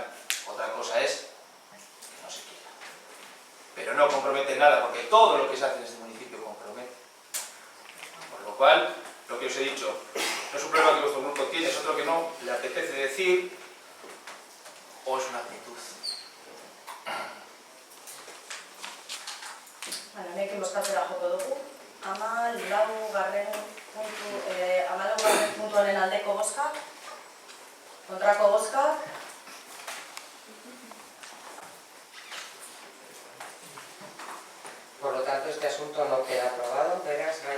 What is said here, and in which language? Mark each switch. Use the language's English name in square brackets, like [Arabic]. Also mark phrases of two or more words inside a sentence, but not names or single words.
[Spanish] Otra cosa es que no se quiera. Pero no compromete nada, porque todo lo que se hace en este municipio compromete. Por lo cual, lo que os he dicho, no es un problema que vuestro grupo tiene, es otro que no le apetece decir, o es una actitud. [Basque] Honekin bozkatzera joko dugu. 14. puntuaren aldeko bozkak, kontrako bozkak. [Spanish] Por lo tanto, este asunto no queda aprobado, pero